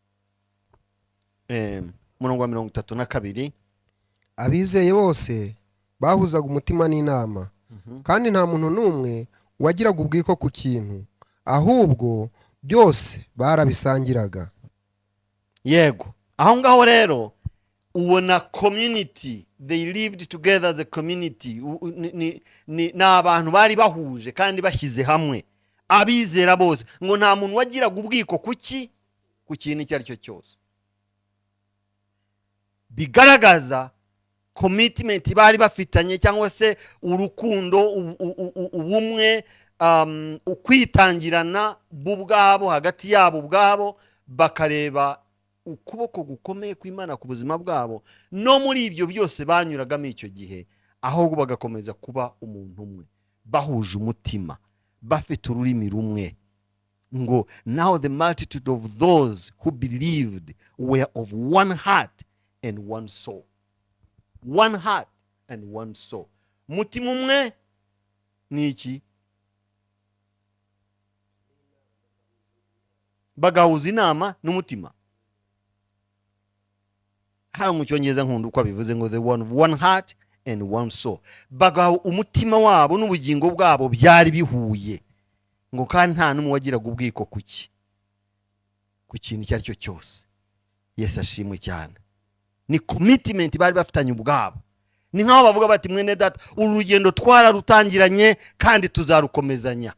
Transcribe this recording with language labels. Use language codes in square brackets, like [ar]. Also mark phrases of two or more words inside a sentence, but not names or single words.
[rw] Umurongo wa 32, abizeye bose bahuzaga umutima n'inama, kandi nta muntu n'umwe wagiraga ubwiko ku kintu, ahubwo byose barabisangiraga. yego, aho ngaho rero ubona [en] community, they lived together as a community. [rw] Ni abantu bari bahuje kandi bashyize hamwe, abizera bose, ngo nta muntu wagiraga ubwiko kuki ku kintu icyo ari cyo cyose. Bigaragaza commitment bari bafitanye, cyangwa se urukundo, ubumwe, ukwitangirana bo ubwabo hagati yabo ubwabo, bakareba ukuboko gukomeye kw'Imana ku buzima bwabo. No muri ibyo byose banyuragamo icyo gihe, ahubwo bagakomeza kuba umuntu umwe, bahuje umutima, bafite ururimi rumwe. [en] Ngo now the multitude of those who believed were of one heart and one soul. One heart and one soul. [rw] Mutima umwe ni iki? Bagahuza inama n'umutima. Hano mu Cyongereza nkunda uko bivuze ngo [en] the one heart and one soul. [rw] Bagahu umutima wabo n'ubugingo bwabo byari bihuye. Ngo kandi nta n'umwe wagiraga ubwiko kuki ku kintu icyo ari cyo cyose. Yesu ashimwe cyane. Ni commitment bari bafitanye ubwabo. Ni nkaho bavuga bati mwene data, uru rugendo twararutangiranye kandi tuzarukomezanya.